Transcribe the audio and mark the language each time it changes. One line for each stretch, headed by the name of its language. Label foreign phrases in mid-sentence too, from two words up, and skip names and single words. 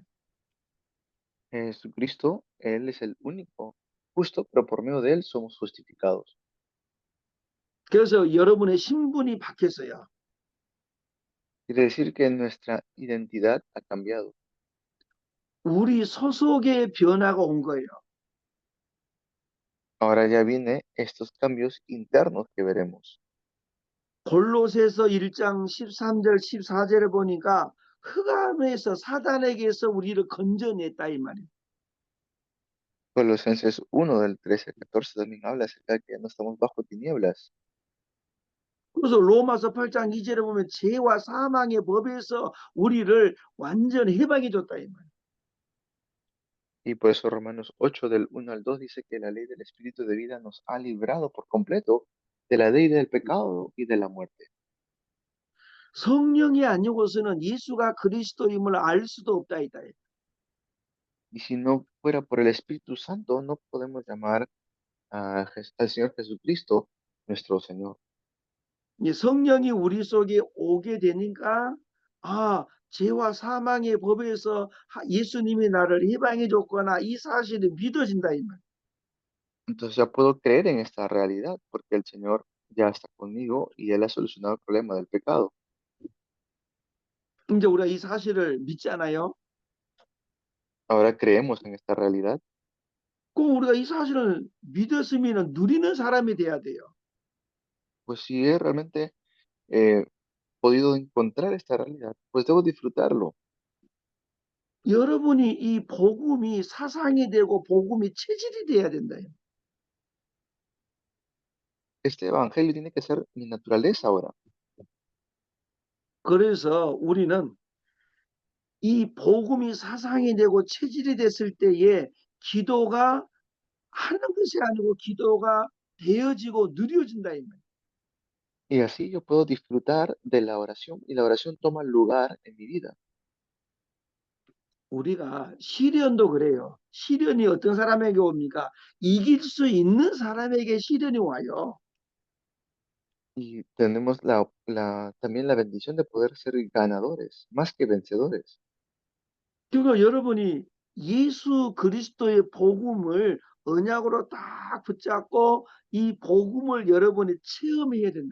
Spanish: Jesucristo, Él es el único justo, pero por medio de Él somos justificados.
Korean: 그래서 여러분의 신분이 바뀌었어요.
Spanish: Quiere decir que nuestra identidad ha cambiado.
Korean: 우리 소속의 변화가 온 거예요.
Spanish: Ahora ya viene estos cambios internos que veremos.
Korean: 골로새서 1장 13절 14절에 보니까 흑암에서 사단에게서 우리를 건져냈다 이 말이에요.
Spanish: Colosenses 1 del 13 al 14 también habla acerca de que no estamos bajo tinieblas.
Korean: 그래서 로마서 8장 2절에 보면 죄와 사망의 법에서 우리를 완전 해방해 줬다 이 말이에요.
Spanish: Y por eso Romanos 8 del 1 al 2 dice que la ley del Espíritu de vida nos ha librado por completo de la ley del pecado y de la muerte.
Korean: 성령이 아니고서는 예수가 그리스도임을 알 수도 없다 이다.
Spanish: Y si no fuera por el Espíritu Santo, no podemos llamar al Señor Jesucristo nuestro Señor.
Korean: 성령이 우리 속에 오게 되니까 죄와 사망의 법에서 예수님이 나를 해방해 줬거나 이 사실이 믿어진다 이 말.
Spanish: Entonces ya puedo creer en esta realidad porque el Señor ya está conmigo y Él ha solucionado el problema del pecado.
Korean: 이제 우리가 이 사실을 믿잖아요.
Spanish: Ahora creemos en esta realidad.
Korean: 그럼 우리가 이 사실을 믿었으면 누리는 사람이 돼야 돼요.
Spanish: Pues si he realmente eh, podido encontrar esta realidad, pues debo disfrutarlo.
Korean: 여러분이 이 복음이 사상이 되고 복음이 체질이 돼야 된다.
Spanish: Este evangelio tiene que ser mi naturaleza ahora.
Korean: 그래서 우리는 이 복음이 사상이 되고 체질이 됐을 때에 기도가 하는 것이 아니고 기도가 되어지고 누려진다 이 말이에요.
Spanish: Y así yo puedo disfrutar de la oración y la oración toma lugar en mi vida.
Korean: 우리가 시련도 그래요. 시련이 어떤 사람에게 옵니까? 이길 수 있는 사람에게 시련이 와요.
Spanish: Y tenemos también la bendición de poder ser ganadores, más que vencedores.
Korean: 그러니까 여러분이 예수 그리스도의 복음을 언약으로 딱 붙잡고 이 복음을 여러분이 체험해야 된다.